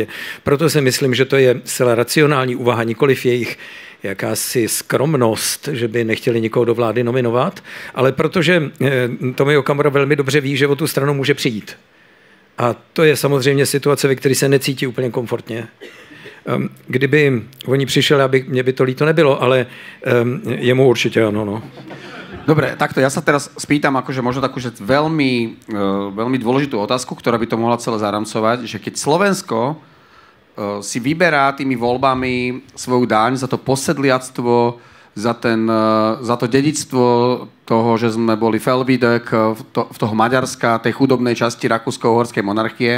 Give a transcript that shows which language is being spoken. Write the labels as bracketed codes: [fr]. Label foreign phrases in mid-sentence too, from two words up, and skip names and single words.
[cs] Proto si myslím, že to je zcela racionální úvaha, nikoliv jejich jakási skromnost, že by nechtěli nikoho do vlády nominovat, ale protože Tomio Okamura velmi dobře ví, že o tu stranu může přijít. A to je samozřejmě situace, ve které se necítí úplně komfortně. Kdyby oni přišli, mně by to líto nebylo, ale jemu určitě ano. No. [sk] Dobre, takto, ja sa teraz spýtam akože možno takú že veľmi dôležitú otázku, ktorá by to mohla celé zaramcovať, že keď Slovensko si vyberá tými voľbami svoju daň za to posedliactvo, za to dedičstvo toho, že sme boli Felvidek v toho Maďarska, tej chudobnej časti Rakúsko-Uhorskej monarchie.